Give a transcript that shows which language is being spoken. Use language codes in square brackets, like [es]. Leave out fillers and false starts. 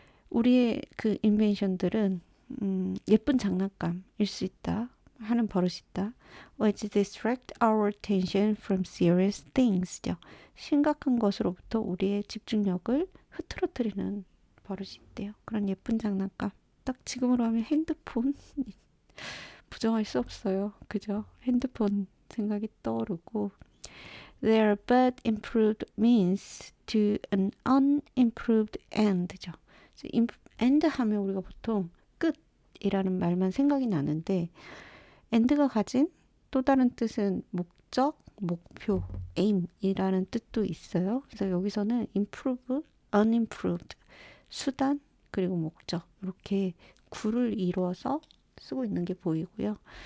[ko] 우리의 그 인벤션들은 예쁜 장난감일 수 있다. 하는 버릇이 있다. [en] Which distract our attention from serious things [ko] 죠. 심각한 것으로부터 우리의 집중력을 흐트러뜨리는 버릇이 있대요. 그런 예쁜 장난감. 딱 지금으로 하면 핸드폰 부정할 수 없어요. 그죠? 핸드폰 생각이 떠오르고 [en] Their but improved means to an unimproved end [ko] 죠. end 하면 우리가 보통 끝이라는 말만 생각이 나는데 end가 가진 또 다른 뜻은 목적, 목표, aim이라는 뜻도 있어요. 그래서 여기서는 improve, unimproved, 수단, 그리고 목적 이렇게 구를 이루어서 쓰고 있는 게 보이고요.